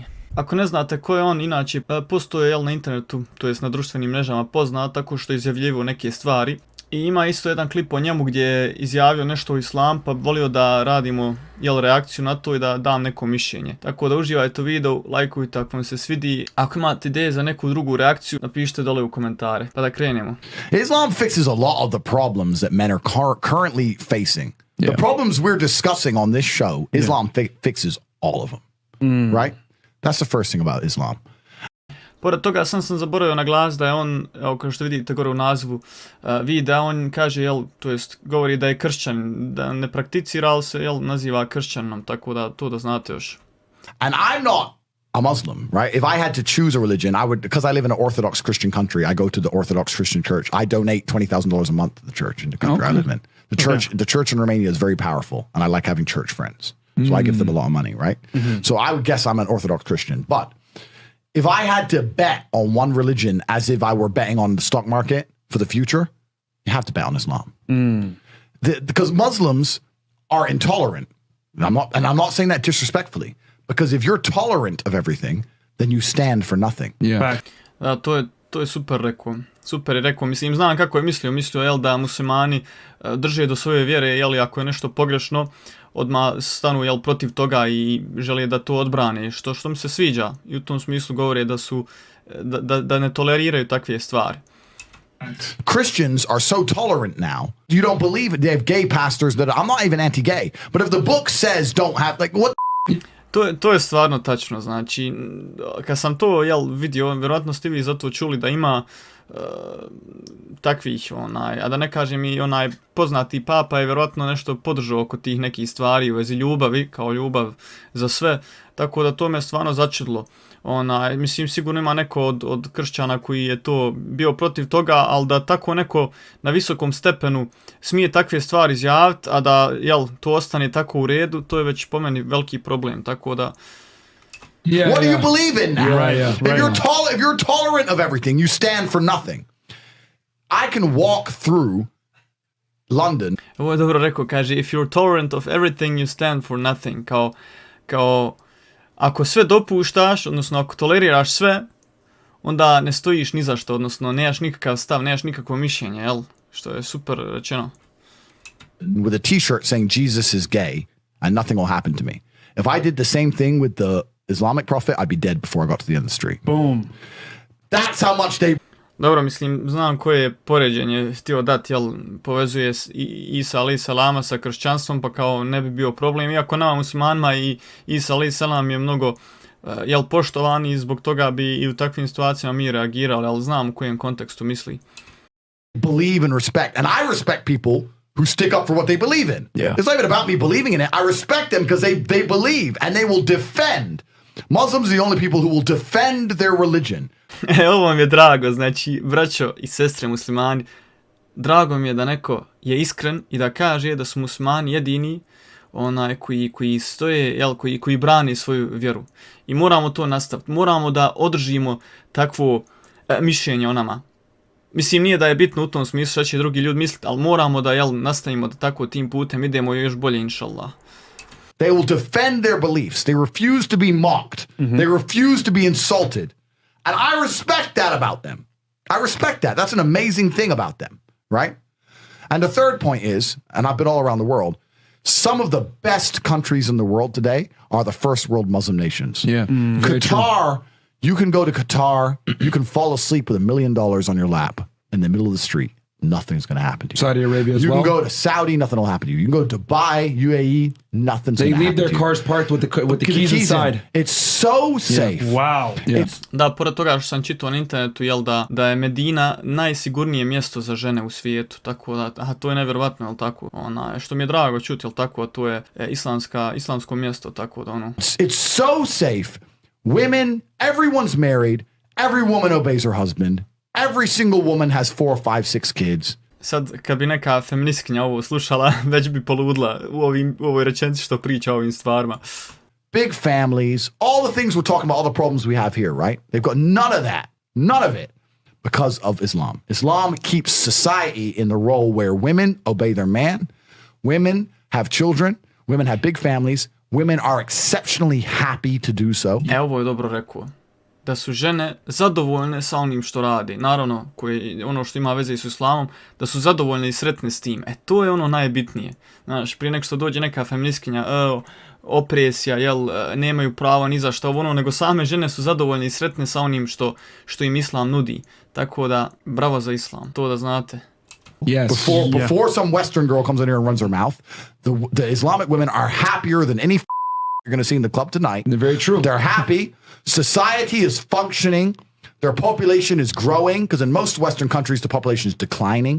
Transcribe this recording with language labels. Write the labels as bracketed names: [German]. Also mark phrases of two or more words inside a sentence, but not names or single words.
[Bosnian] Ako ne znate ko je on, inače postoje na internetu, to jest na društvenim mrežama poznat tako što je izjavljivo neke stvari. I ima isto jedan klip o njemu gdje je izjavio nešto o islamu, pa volio da radimo reakciju na to i da dam neko mišljenje. Tako da uživajte u videu, lajkujte ako vam se svidi. Ako imate ideje za neku drugu reakciju, napišite dole u komentare. Pa da krenemo. [English] Islam fixes a lot of the problems that men are currently facing. The problems we're discussing on this show, Islam fixes all of them, right? That's the first thing about Islam. [Bosnian] Pored toga sam zaboravio naglasiti da je on, evo kao što vidite gore u nazivu videa, on kaže, to jest govori da je kršćan, da ne prakticira, ali se naziva kršćanom, tako da to da znate još. [English] And I'm not a Muslim, right? If I had to choose a religion, I would, because I live in an Orthodox Christian country, I go to the Orthodox Christian church. I donate $20,000 a month to the church in the country I live in. The church in Romania is very powerful, and I like having church friends. So I give them a lot of money, right? So I would guess I'm an Orthodox Christian. But if I had to bet on one religion as if I were betting on the stock market for the future, you have to bet on Islam. Because Muslims are intolerant. And I'm not saying that disrespectfully. Because if you're tolerant of everything, then you stand for nothing. Yeah. [Bosnian] Da, to je super rekao. Super je rekao, mislim, znam kako je mislio da muslimani drže do svoje vjere, ako je nešto pogrešno, odmah stanu protiv toga i žele da to odbrane, što mi se sviđa. I u tom smislu govore da ne toleriraju takve stvari. [English] Christians are so tolerant now. You don't believe it. They have gay pastors that I'm not even anti-gay, but if the book says don't have, like, what? [Bosnian] To je stvarno tačno, znači, kad sam to vidio, vjerojatno ste vi zato čuli da ima takvih, a da ne kažem i onaj poznati papa je vjerojatno nešto podržao oko tih nekih stvari u vezi ljubavi, kao ljubav za sve, tako da to me stvarno začudilo. Mislim, sigurno ima neko od kršćana koji je to bio protiv toga, ali da tako neko na visokom stepenu smije takve stvari izjaviti, a da to ostane tako u redu, to je već po meni veliki problem, tako da... [English] What do you believe in now? If you're tolerant of everything, you stand for nothing. I can walk through London. [Bosnian] Ovo je dobro rekao, kaže, [English] if you're tolerant of everything, you stand for nothing. [Bosnian] Kao ako sve dopuštaš, odnosno ako toleriraš sve, onda ne stojiš ni za što, odnosno nemaš nikakav stav, nemaš nikakvo mišljenje, što je super rečeno. [English] With a t-shirt saying Jesus is gay and nothing will happen to me. If I did the same thing with the Islamic prophet, I'd be dead before I got to the end of the street. Boom. That's how much they... [Bosnian] Dobro, mislim, znam koje poređenje htio dati, povezuje Isa [Arabic] عليه السلام [Bosnian] sa kršćanstvom, pa kao ne bi bio problem. Iako nama muslimanima i Isa [Arabic] عليه السلام [Bosnian] je mnogo poštovan i zbog toga bi i u takvim situacijama mi reagirali, ali znam u kojem kontekstu misli. [English] Believe and respect. And I respect people who stick up for what they believe in. Yeah. It's not even about me believing in it. I respect them because they believe and they will defend. Muslims are the only people who will defend their religion. [Bosnian] Ovo mi je drago, znači, braćo i sestre muslimani, drago mi je da neko je iskren i da kaže da su muslimani jedini koji stoje, koji brani svoju vjeru. I moramo to nastaviti, moramo da održimo takvo mišljenje o nama. Mislim, nije da je bitno u tom smislu šta će drugi ljudi misliti, ali moramo da nastavimo da tako tim putem idemo još bolje, inšallah. [English] They will defend their beliefs. They refuse to be mocked. They refuse to be insulted. And I respect that about them. I respect that. That's an amazing thing about them, right? And the third point is, and I've been all around the world, some of the best countries in the world today are the first world Muslim nations. Yeah. Qatar, you can go to Qatar, you can fall asleep with $1 million on your lap in the middle of the street. nothing's going to happen to you. Saudi Arabia as you well. You can go to Saudi, nothing will happen to you. You can go to Dubai, UAE, nothing's going to happen to you. They leave their cars parked with the keys inside. It's so safe. Wow. [Bosnian] Da, pored toga što sam čitao na internetu, jel da je Medina najsigurnije mjesto za žene u svijetu, tako da, to je nevjerovatno, jel tako, što mi je drago čuti, jel tako, to je islamsko mjesto, tako da [English] It's so safe. Women, everyone's married, every woman obeys her husband, every single woman has 4, 5, 6 kids. [Bosnian] Sad, kad bi neka feministkinja ovo slušala, već bi poludla u ovoj rečenici što priča o ovim stvarima. [English] Big families, all the things we're talking about, all the problems we have here, right? They've got none of that, none of it, because of Islam. Islam keeps society in the role where women obey their man, women have children, women have big families, women are exceptionally happy to do so. [Bosnian] Ovo je dobro rekao. Da su žene zadovoljne sa onim što radi. Naravno, ono što ima veze s islamom, da su zadovoljne i sretne s tim. To je ono najbitnije. Znaš, prije nek što dođe neka feministkinja, opresija, nemaju prava ni za što nego same žene su zadovoljne i sretne sa onim što im islam nudi. Tako da, bravo za islam, to da znate. [English] Yes. Before some Western girl comes in here and runs her mouth, the Islamic women are happier than any you're going to see in the club tonight. They're very true. They're happy. Society is functioning. Their population is growing because in most Western countries the population is declining.